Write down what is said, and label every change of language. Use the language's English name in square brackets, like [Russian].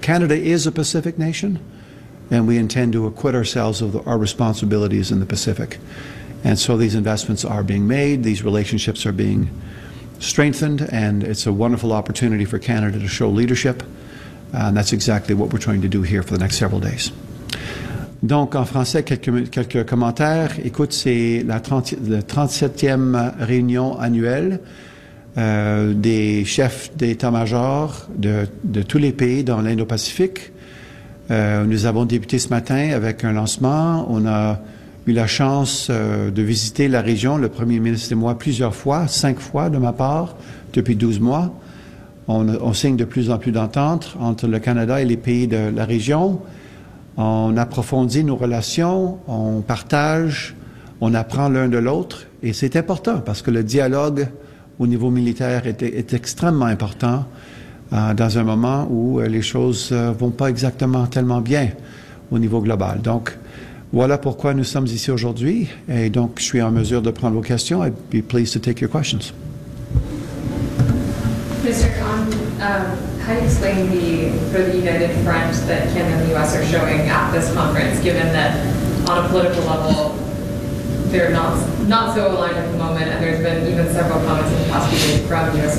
[English] Canada is a Pacific nation, and we intend to acquit ourselves of our responsibilities in the Pacific. And so these investments are being made, these relationships are being strengthened, and it's a wonderful opportunity for Canada to show leadership. And that's exactly what we're trying to do here for the next several days. [French] Donc, en français, quelques commentaires. Écoute, c'est la 37e réunion annuelle des chefs d'état-major de tous les pays dans l'Indo-Pacifique. Nous avons débuté ce matin avec un lancement. On a eu la chance de visiter la région, le premier ministre et moi, plusieurs fois, cinq fois de ma part, depuis 12 mois. On signe de plus en plus d'ententes entre le Canada et les pays de la région. On approfondit nos relations, on partage, on apprend l'un de l'autre, et c'est important parce que le dialogue au niveau militaire est extrêmement important dans un moment où les choses vont pas exactement tellement bien au niveau global. Donc, voilà pourquoi nous sommes ici aujourd'hui, et donc je suis en mesure de prendre vos questions. [English] I'd be pleased to take your questions. Mr. Khan, how do you explain for the united front that Canada and the U.S. are showing at this conference, given that on a political level they're not so aligned at the moment, and there's been even several comments in the past few days from U.S.